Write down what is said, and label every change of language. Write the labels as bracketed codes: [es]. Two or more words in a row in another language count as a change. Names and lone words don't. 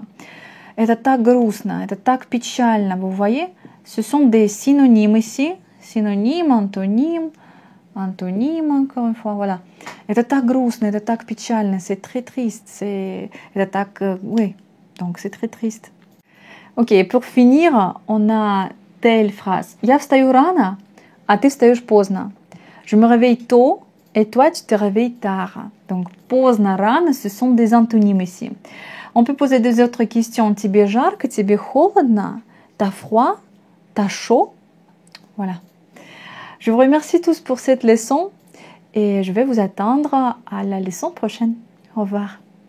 [ru] Это так грустно, это так печально. [fr] Vous voyez, ce sont des synonymes ici. Synonyme, antonyme, antonyme, encore une fois, voilà. [ru] Это так грустно, это так печально, [fr] c'est très triste. [ru] Это так, [fr] oui, donc c'est très triste. Ok, pour finir, on a telle phrase. [ru] Я встаю рано, а ты встаешь поздно. [fr] Je me réveille tôt, et toi, tu te réveilles tard. Donc, [ru] поздно, рано, [fr] ce sont des antonymes ici. On peut poser des autres questions. [ru] Тебе жарко, тебе холодно, [fr] t'as froid, t'as chaud. Voilà. Je vous remercie tous pour cette leçon et je vais vous attendre à la leçon prochaine. Au revoir.